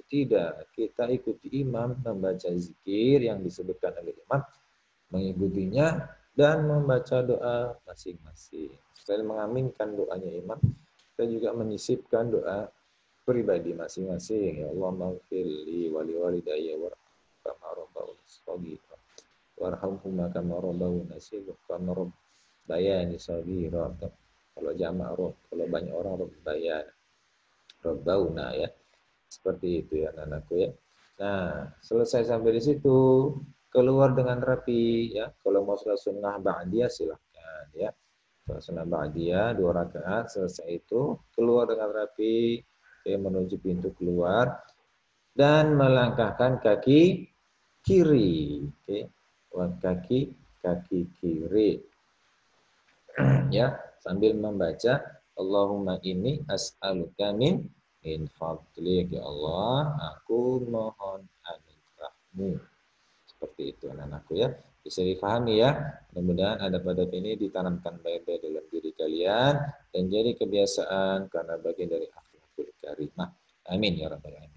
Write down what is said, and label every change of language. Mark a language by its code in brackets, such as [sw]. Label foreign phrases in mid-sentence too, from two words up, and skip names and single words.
[id] Tidak. Kita ikuti imam membaca zikir yang disebutkan oleh imam, mengikutinya dan membaca doa masing-masing. Selain mengaminkan doanya imam, kita juga menyisipkan doa pribadi masing-masing. [ar] يا الله, اغفر لي ولوالديّ وارحمهم كما ربّوني صغيرا وارحمهما كما ربّونا صغيرا كما ربّياني صغيرا. [id] Kalau jamak rob, kalau banyak orang rabbayan, rabbauna, ya. Seperti itu, ya anakku, ya. Nah, selesai sampai di situ, keluar dengan rapi, ya. Kalau mau sholat sunnah ba'diyah silahkan, ya. Sholat sunnah ba'diyah 2 rakaat, selesai itu keluar dengan rapi, menuju pintu keluar dan melangkahkan kaki kiri, oke. Kaki kiri, ya, sambil membaca [ar] اللهم إني أسألك من فضلك, [id] ya Allah, aku mohon anugerahmu. Seperti itu anak-anakku, ya. Bisa difahami, ya. Mudah-mudahan adab-adab ini ditanamkan baik-baik dalam diri kalian dan jadi kebiasaan karena bagian dari [ar] الأخلاق الكريمة. آمين يا رب العالمين.